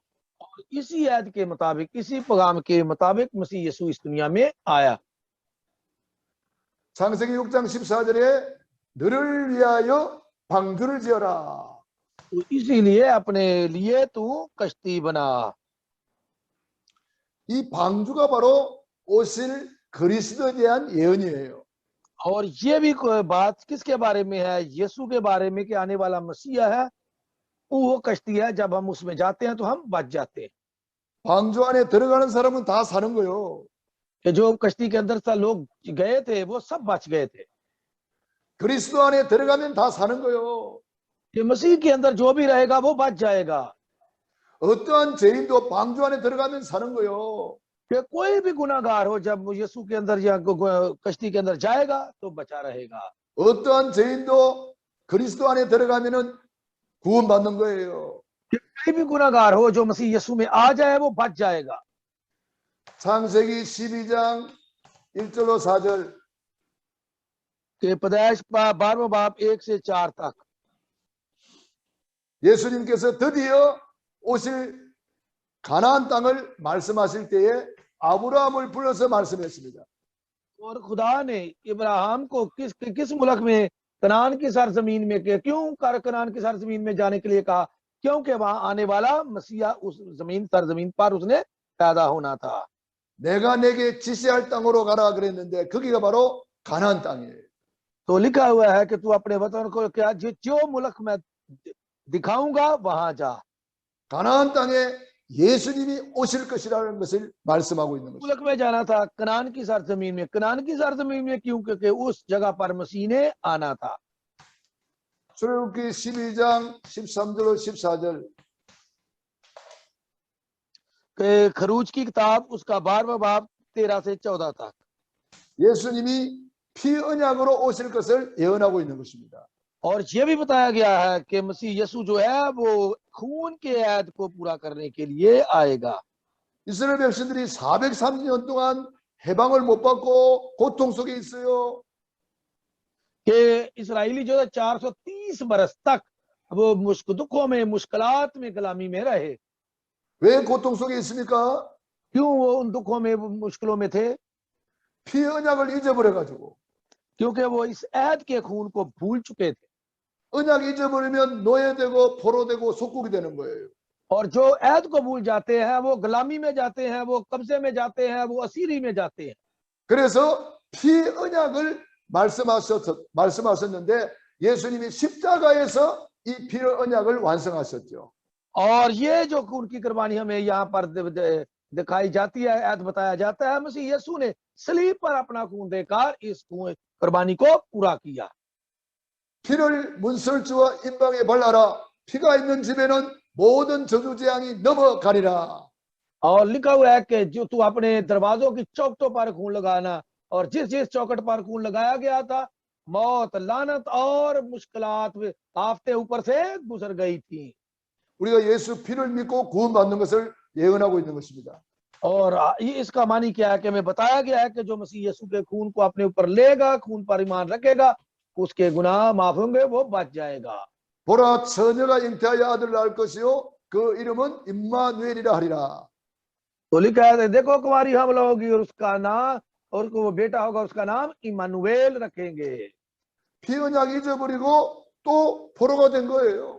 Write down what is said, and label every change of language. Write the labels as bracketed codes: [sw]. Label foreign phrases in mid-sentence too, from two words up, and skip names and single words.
[ur] اسی آیت کے مطابق اسی پیغام کے مطابق مسیح یسوع اس دنیا میں آیا. [ko] 창세기 6장 14절에 너를 위하여 방주를 지어라. [ur] تو اسی لیے اپنے لیے تو کشتی بنا. [ko] 이 방주가 바로 오실 그리스도에 대한 예언이에요. [ur] اور یہ بھی کوئی بات کس کے بارے میں ہے? یسوع کے بارے میں کہ آنے والا مسیحا ہے۔ وہ کشتی ہے، جب ہم اس میں جاتے ہیں تو ہم بچ جاتے ہیں. [ko] 방주 안에 들어가는 사람은 다 사는 거요. [ur] کہ جو کشتی کے اندر سے لوگ گئے تھے وہ سب بچ گئے تھے. [ko] 그리스도 안에 들어가면 다 사는 거요. [ur] کہ مسیح کے اندر جو بھی رہے گا وہ بچ جائے گا. [ko] 어떠한 죄인도 방주 안에 들어가면 사는 거요. [ur] کہ کوئی بھی گناہگار ہو جب یسوع کے اندر یا کشتی کے اندر جائے گا تو بچا رہے گا. [ko] 어떠한 죄인도 그리스도 안에 들어가면은 구원받는 거예요. [ur] کہ کوئی بھی گناہگار ہو جو مسیح یسوع میں آ جائے وہ بچ جائے گا. [ko] 창세기 12장 1절로 4절 [ur] کہ پیدائش 12واں باب 1 سے 4 تک [ko] 예수님께서 드디어 오실 가나안 땅을 말씀하실 때에 아브라함을 불러서 말씀했습니다. [ur] اور خدا نے ابراہیم کو کس ملک میں، کنعان کی سرزمین میں، کیوں کنعان کی سرزمین میں جانے کے لیے کہا? کیونکہ وہاں آنے والا مسیحا اس سرزمین پر اس نے پیدا ہونا تھا. [ko] 내가 내게 지시할 땅으로 가라 그랬는데 거기가 바로 가나안 땅이에요. [ur] تو لکھا ہوا ہے کہ تو اپنے وطن کو کیا، جو ملک میں دکھاؤں گا وہاں جا. [ko] 가나안 땅에 예수님이 오실 것이라는 것을 말씀하고 있는 것입니다. [ur] ملک میں جانا تھا، کنعان کی سرزمین میں۔ کنعان کی سرزمین میں کیوں? کیونکہ اس جگہ پر مسیح نے آنا تھا. [ko] 출애굽기 12장 13절 14절 [ur] کہ خروج کی کتاب اس کا 12واں باب 13 سے 14 تک [ko] 예수님이 피 언약으로 오실 것을 예언하고 있는 것입니다. [ur] اور یہ بھی بتایا گیا ہے کہ مسیح یسوع جو ہے وہ خون کے عہد کو پورا کرنے کے لیے آئے گا. [ko] 이스라엘 백성들이 430년 동안 해방을 못 받고 고통 속에 있어요. [ur] کہ اسرائیلی جو ہے 430 برس تک وہ دکھوں میں، مشکلات میں، غلامی میں رہے. [ko] 왜 고통 속에 있습니까? [ur] کیوں وہ ان دکھوں میں، مشکلوں میں تھے? [ko] 피 언약을 잊어버려 가지고. [ur] کیونکہ وہ اس عہد کے خون کو بھول چکے تھے. [ko] 언약 잊어버리면 노예되고 포로되고 속국이 되는 거예요. [ur] اور جو عہد کو بھول جاتے ہیں وہ غلامی میں جاتے ہیں، وہ قبضے میں جاتے ہیں، وہ اسیری میں جاتے ہیں. [ko] 그래서 피 언약을 말씀하셨는데 예수님이 십자가에서 이 피 언약을 완성하셨죠. [ur] اور یہ جو خون کی قربانی ہمیں یہاں پر دکھائی جاتی ہے، عہد بتایا جاتا ہے، مسیح یسوع نے صلیب پر اپنا خون دے کر اس قربانی کو پورا کیا. [ko] 피를 문설주와 임방에 발라라. 피가 있는 집에는 모든 저주 재앙이 넘어가리라. [ur] اور لکھا ہوا ہے کہ جو تو اپنے دروازوں کی چوکھٹوں پر خون لگانا، اور جس جس چوکھٹ پر خون لگایا گیا تھا، موت، لعنت اور مشکلات آفتیں اوپر سے گزر گئی تھی. [ko] 우리가 예수 피를 믿고 구원받는 것을 예언하고 있는 것입니다. [ur] اور اس کا معنی کیا ہے کہ ہمیں بتایا گیا ہے کہ جو مسیح یسوع کے خون کو اپنے اوپر لے گا، خون پر ایمان رکھے گا، اس کے گناہ معاف ہوں گے، وہ بچ جائے گا. [ko] 보라 처녀가 잉태하여 아들을 낳을 것이요 그 이름은 임마누엘이라 하리라. [ur] تو لکھا ہے، دیکھو کنواری حاملہ ہوگی اور اس کا نام، اور وہ بیٹا ہوگا، اس کا نام عمانوایل رکھیں گے. [ko] 피 언약 잊어버리고 또 포로가 된 거예요.